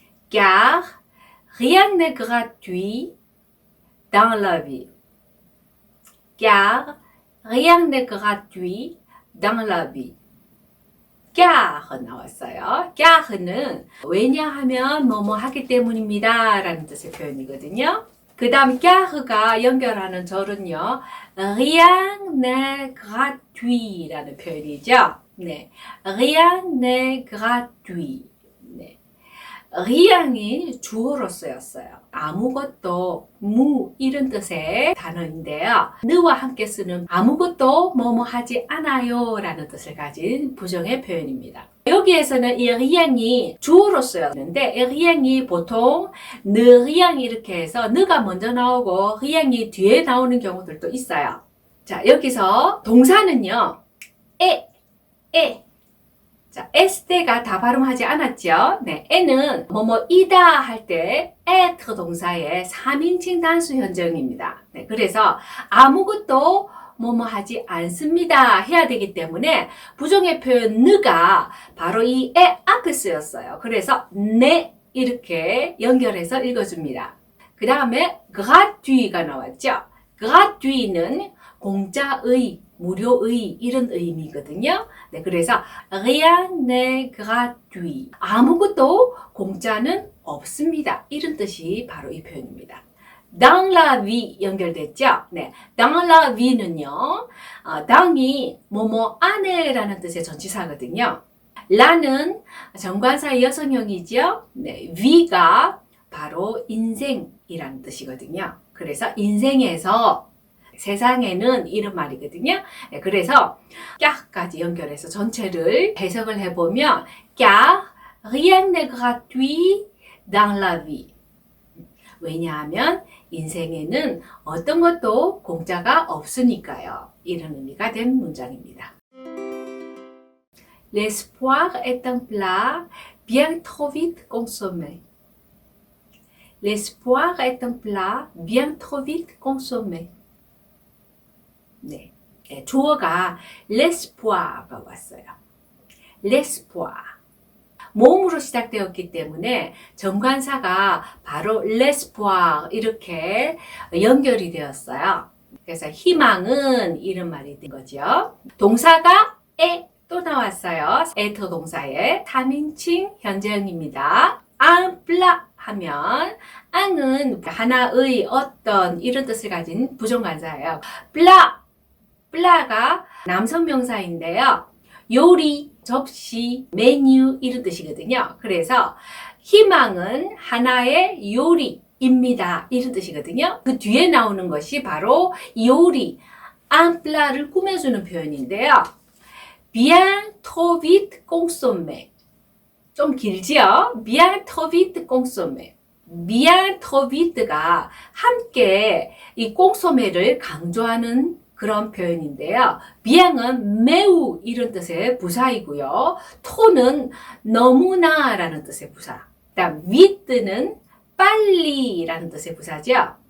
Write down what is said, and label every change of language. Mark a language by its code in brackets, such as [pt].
[fr] Car rien n'est gratuit dans la vie. Car rien n'est gratuit dans la vie. [ko] car 나왔어요. car는 왜냐하면 뭐뭐 하기 때문입니다 라는 뜻의 표현이거든요. 그 다음 car가 연결하는 절은요. [fr] rien n'est gratuit [ko] 라는 표현이죠. 네, [fr] rien n'est gratuit. [ko] 네. rien이 주어로 쓰였어요. 아무것도, 무 이런 뜻의 단어인데요. 느와 함께 쓰는 아무것도 뭐뭐 하지 않아요 라는 뜻을 가진 부정의 표현입니다. 여기에서는 이 rien이 주어로 쓰였는데 이 rien이 보통 [fr] ne rien [ko] 이렇게 해서 느가 먼저 나오고 rien이 뒤에 나오는 경우들도 있어요. 자, 여기서 동사는요. 에 자, 에스테가 다 발음하지 않았죠? 네, 에는 뭐뭐이다 할 때 être 동사의 3인칭 단수 현재형입니다. 네, 그래서 아무것도 뭐뭐 하지 않습니다 해야 되기 때문에 부정의 표현 느가 바로 이 에 앞에 쓰였어요. 그래서 네 이렇게 연결해서 읽어줍니다. 그 다음에 gratuit가 나왔죠? gratuit는 공짜의 무료의 이런 의미거든요. 네, 그래서 [fr] rien n'est gratuit. [ko] 아무것도 공짜는 없습니다. 이런 뜻이 바로 이 표현입니다. [fr] dans la vie [ko] 연결됐죠? 네, dans la vie는요. dans이 뭐뭐 안에라는 뜻의 전치사거든요. la는 정관사의 여성형이죠. 네, vi가 바로 인생이라는 뜻이거든요. 그래서 인생에서 세상에는 이런 말이거든요. 그래서 깍까지 연결해서 전체를 해석을 해보면 [fr] car rien n'est gratuit dans la vie. [ko] 왜냐하면 인생에는 어떤 것도 공짜가 없으니까요. 이런 의미가 된 문장입니다. [fr] L'espoir est un plat bien trop vite consommé. L'espoir est un plat bien trop vite consommé. [ko] 네, 주어가 l'espoir가 왔어요. l'espoir. 모음으로 시작되었기 때문에 정관사가 바로 l'espoir 이렇게 연결이 되었어요. 그래서 희망은 이런 말이 된 거죠. 동사가 또 나왔어요. être 동사의 3인칭 현재형입니다. [fr] un plat [ko] 하면 앙은 하나의 어떤 이런 뜻을 가진 부정관사예요. 플라가 남성 명사인데요. 요리, 접시, 메뉴 이런 뜻이거든요. 그래서 희망은 하나의 요리입니다. 이런 뜻이거든요. 그 뒤에 나오는 것이 바로 요리, [fr] un plat [ko] 를 꾸며주는 표현인데요. [fr] bien trop vite consommé. [ko] 좀 길지요? [fr] bien trop vite consommé. [ko] bien trop vite가 함께 이 consomé를 강조하는 그런 표현인데요. bien은 매우 이런 뜻의 부사이고요. trop는 너무나라는 뜻의 부사. 그다음 vite는 빨리라는 뜻의 부사죠.